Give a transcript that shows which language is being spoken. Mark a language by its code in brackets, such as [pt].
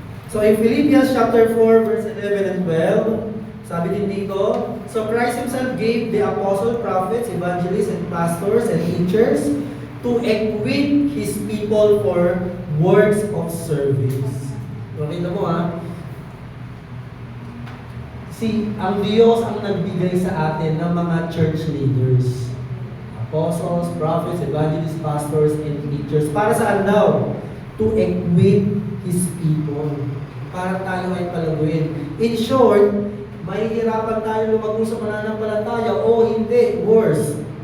[en] So in Philippians chapter 4, verse 11 and 12, [tl] sabi din dito, [en] so Christ Himself gave the apostles, prophets, evangelists, and pastors and teachers to equip His people for works of service. [tl] Makita mo ang Diyos ang nagbigay sa atin ng mga church leaders. [en] Apostles, prophets, evangelists, pastors, and teachers. [tl] Para saan daw? [en] To equip His people. [tl] Para tayo ay palaguin. In short, mahihirapan tayo lumago sa pananampalataya o hindi, worse.